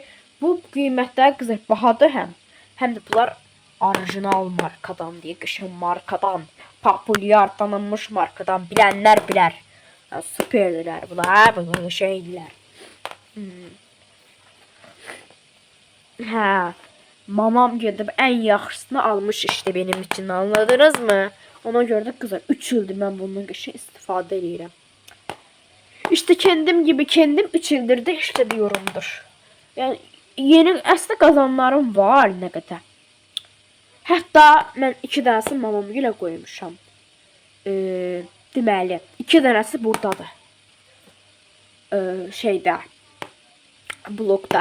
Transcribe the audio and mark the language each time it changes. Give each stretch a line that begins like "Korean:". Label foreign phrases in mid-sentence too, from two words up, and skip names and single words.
Azerbaijani: Bu qiymətlər qızlar bahadır həm. Həm də bunlar orijinal markadan deyə, qəşəng markadan, populyar tanınmış markadan bilənlər bilər. Süperdirlər bunlar, bunlar şeydirlər. Hə, mamam gedib ən yaxşısını almış
Turkish: işte benim için, anladınız mı?
Azerbaijani: Ona görə də qızlar 3 ildir mən bundan qəşəng istifadə edirəm.
Turkish: İşte kendim gibi kendim 3 ildir də işlədiyorumdur.
Azerbaijani: Yəni yeni əslində qazanlarım var nə qədər. Hətta mən 2 dənəsi mamam ilə qoymuşam. Deməli 2 dənəsi burdadır. Şeydə blokda.